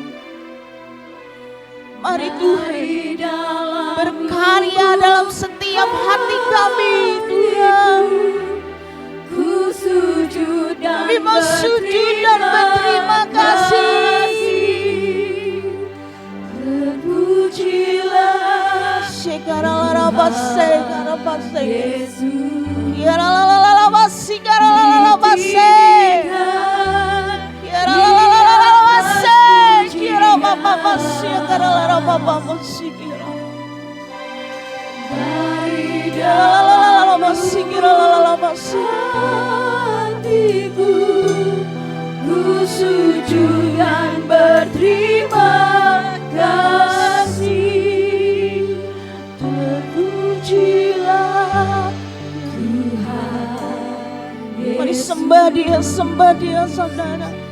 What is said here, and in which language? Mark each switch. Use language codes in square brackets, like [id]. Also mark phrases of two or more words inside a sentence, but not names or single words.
[id] Mari Tuhan berkarya dalam setiap hati kami Tuhan. Kami mau sujud dan berterima kasih. Terpujilah Shekaralabase, karabase, Yesus. Yaralalalabase, karalalalabase. Yaralalalabase, kirabababase, karalalalababase, yaralalalabase, kiralalabase. Hatiku, ku sujud dan berterima kasih. Terpujilah Tuhan Yesus. Mari sembah dia saudara.